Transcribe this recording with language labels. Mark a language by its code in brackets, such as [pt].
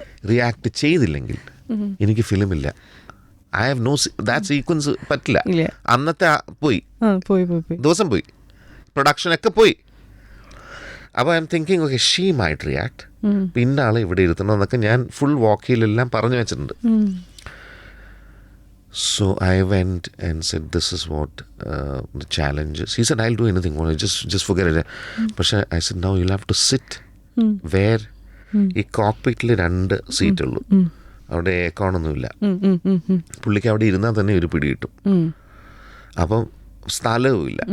[ml] React ചെയ്തില്ലെങ്കിൽ എനിക്ക് ഫിലിമില്ല. [en] I have no that sequence [ml] പറ്റില്ല. അന്നത്തെ പോയി ദിവസം പോയി, പ്രൊഡക്ഷനൊക്കെ പോയി. അപ്പോൾ [en] I am thinking okay she might react, [ml] പിന്നെ ആളെ ഇവിടെ ഇരുത്തണം എന്നൊക്കെ ഞാൻ ഫുൾ വാക്കിലെല്ലാം പറഞ്ഞു വെച്ചിട്ടുണ്ട്. [en] So I went and said, this is what the challenge is. He said, I'll do anything. Just forget it. But I said, now you'll have to sit where [ml] ഈ കോക്പിറ്റിൽ 2 seat ഉള്ളൂ, അവിടെ എയർകോണൊന്നുമില്ല. പുള്ളിക്ക് അവിടെ ഇരുന്നാൽ തന്നെ ഒരു പിടി കിട്ടും. അപ്പം സ്ഥലവും ഇല്ല.